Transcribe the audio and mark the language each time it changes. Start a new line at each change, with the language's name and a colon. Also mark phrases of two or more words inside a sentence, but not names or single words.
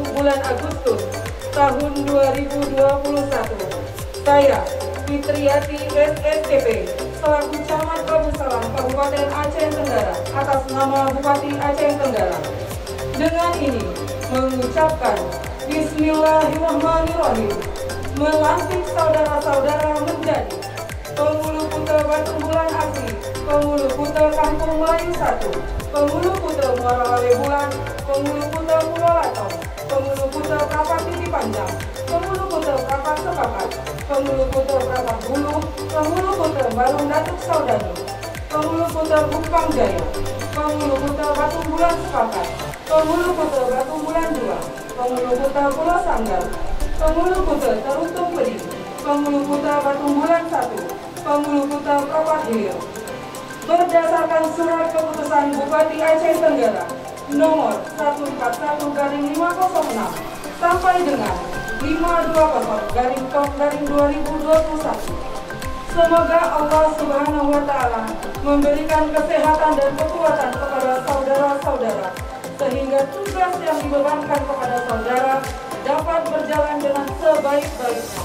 Indonesian: bulan Agustus tahun 2021, saya, Fitriati SSTP, selaku Camat Abu Salam Kabupaten Aceh Tenggara atas nama Bupati Aceh Tenggara, dengan ini mengucapkan Bismillahirrahmanirrahim, melantik saudara-saudara menjadi Penghulu Kuta Batu Bulan Asli, Penghulu Kuta Kampung Melayu 1, Penghulu Kuta Muara Lawe Bulan, Penghulu Kuta Pulau Latong, Penghulu Kute Prapat Titi Panjang, Penghulu Kute Prapat Sepakat, Penghulu Kute Prapat Hulu, Penghulu Kute Barung Datuk Saudara, Penghulu Kute Bukpang Jaya, Penghulu Kute Batu Bulan Sepakat, Penghulu Kute Batu Bulan 2, Penghulu Kute Pulau Sanggar, Penghulu Kute Teruntung Pedi, Penghulu Kute Batu Bulan 1, Penghulu Kute Prapat Hilir. Berdasarkan surat keputusan Bupati Aceh Tenggara nomor 141/506 sampai dengan 520/2021. Semoga
Arabic: الله سبحانه وتعالى
Indonesian: memberikan kesehatan dan kekuatan kepada saudara-saudara sehingga tugas yang dibebankan kepada saudara dapat berjalan dengan sebaik-baiknya.